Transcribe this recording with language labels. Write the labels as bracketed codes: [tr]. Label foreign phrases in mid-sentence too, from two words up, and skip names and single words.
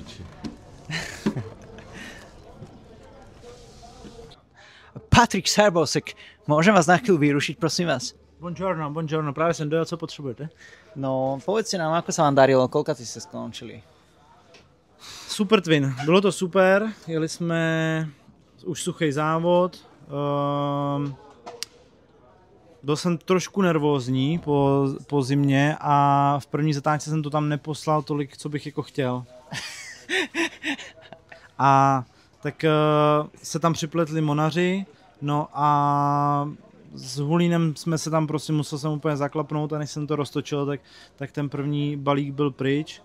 [sk] Patrik Sarbosek, môžem vás na chvíľu vyrušiť, prosím vás? Buongiorno, práve som dojel, co potrebujete? No, povedzte nám, ako sa vám darilo, koľko ste skončili? Super Twin, [cs] bylo to super, jeli jsme už suchý závod, byl jsem trošku nervózní po zimě a v první zatáčce jsem to tam neposlal tolik, co bych jako chtěl. A tak se tam připletli monaři, no a s Hulínem jsme se tam prostě musel jsem úplně zaklapnout a než jsem to roztočil, tak ten první balík byl pryč.